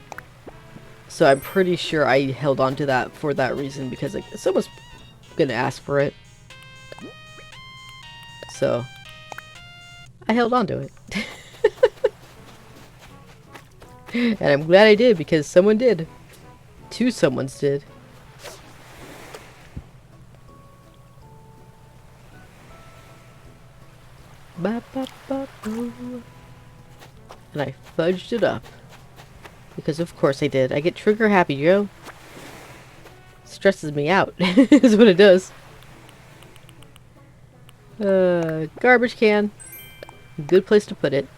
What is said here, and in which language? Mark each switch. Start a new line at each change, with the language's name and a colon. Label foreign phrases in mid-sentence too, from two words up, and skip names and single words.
English: So I'm pretty sure I held on to that for that reason, because like someone's gonna ask for it. So I held on to it. And I'm glad I did, because someone did. Two someones did. Ba, ba, ba, boo. And I fudged it up. Because of course I did. I get trigger happy, Joe. Stresses me out. Is what it does. Garbage can. Good place to put it.